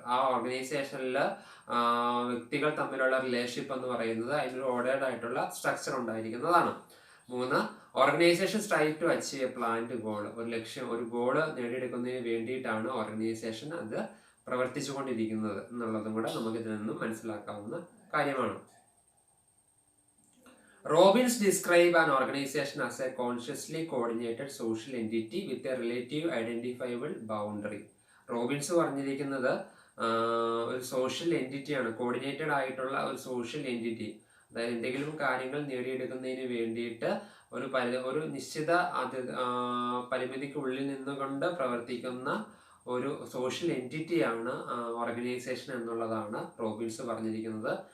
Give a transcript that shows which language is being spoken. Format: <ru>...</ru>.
<ml>ആ ഓർഗനൈസേഷനിൽ വ്യക്തികൾ തമ്മിലുള്ള റിലേഷൻഷിപ്പ് എന്ന് പറയുന്നത് അതിനൊരു ഓർഡേർഡ് ആയിട്ടുള്ള സ്ട്രക്ചർ ഉണ്ടായിരിക്കുന്നതാണ്. 3,</ml> <en>Organisation strive to achieve a planned goal.</en> <ml>ഒരു ലക്ഷ്യം, ഒരു ഗോള് നേടിയെടുക്കുന്നതിന് വേണ്ടിയിട്ടാണ് ഓർഗനൈസേഷൻ അത് പ്രവർത്തിച്ചുകൊണ്ടിരിക്കുന്നത് എന്നുള്ളതും കൂടെ നമുക്ക് ഇതിൽ നിന്നും മനസ്സിലാക്കാവുന്ന കാര്യമാണ്.</ml> <en>Robbins describe an organization as a consciously coordinated social entity with a relative identifiable boundary.</en> <ml>Robbins പറഞ്ഞിരിക്കുന്നത് ഒരു സോഷ്യൽ എൻറ്റിറ്റിയാണ്, കോർഡിനേറ്റഡ് ആയിട്ടുള്ള ഒരു സോഷ്യൽ എൻറ്റിറ്റി. അതായത് എന്തെങ്കിലും കാര്യങ്ങൾ നേടിയെടുക്കുന്നതിന് വേണ്ടിയിട്ട് ഒരു നിശ്ചിത പരിമിതിക്കുള്ളിൽ നിന്നുകൊണ്ട് പ്രവർത്തിക്കുന്ന ഒരു സോഷ്യൽ എൻറ്റിറ്റിയാണ് ഓർഗനൈസേഷൻ എന്നുള്ളതാണ് റോബിൻസ് പറഞ്ഞിരിക്കുന്നത്.</ml>